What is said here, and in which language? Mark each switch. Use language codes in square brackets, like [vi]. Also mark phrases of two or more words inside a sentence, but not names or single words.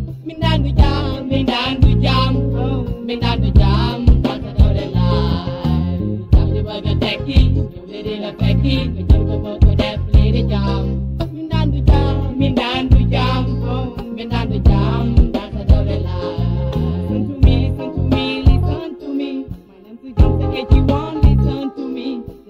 [wo] Mindaandu jam, mindaandu jam, oh, mindaandu jam, dal sa doole laay. Jam di bëgg a tekki, yow de di la fekki, nga jël ko boo ko def lii di jam. Mindaandu jam, mindaandu jam, oh, mindaandu jam, dal sa doole laay. Santu mi, santu mi, li santu mi. [en] If you want, listen to me.